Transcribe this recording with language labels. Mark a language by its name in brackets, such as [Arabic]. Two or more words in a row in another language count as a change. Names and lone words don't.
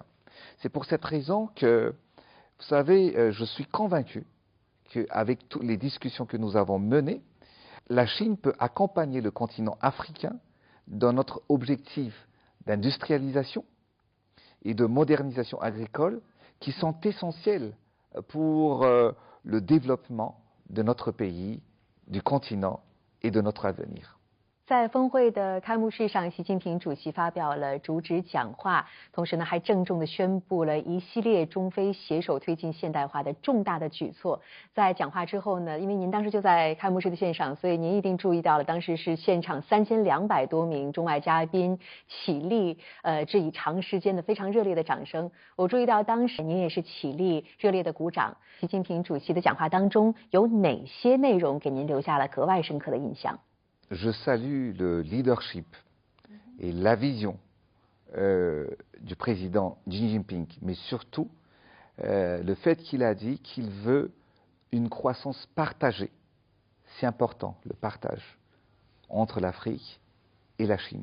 [French] C'est pour cette raison que, vous savez, je suis convaincu qu'avec toutes les discussions que nous avons menées, la Chine peut accompagner le continent africain dans notre objectif d'industrialisation et de modernisation agricole qui sont essentiels pour le développement de notre pays, du continent et de notre avenir. [Chinese] 在峰会的开幕式上，习近平主席发表了主旨讲话，同时呢，还郑重地宣布了一系列中非携手推进现代化的重大的举措。在讲话之后呢，因为您当时就在开幕式的现场，所以您一定注意到了，当时是现场3200多名中外嘉宾起立，致以长时间的非常热烈的掌声。我注意到当时您也是起立热烈的鼓掌。习近平主席的讲话当中有哪些内容给您留下了格外深刻的印象？ [French] Je salue le leadership et la vision du président Xi Jinping, mais surtout le fait qu'il a dit qu'il veut une croissance partagée. C'est important, le partage entre l'Afrique et la Chine.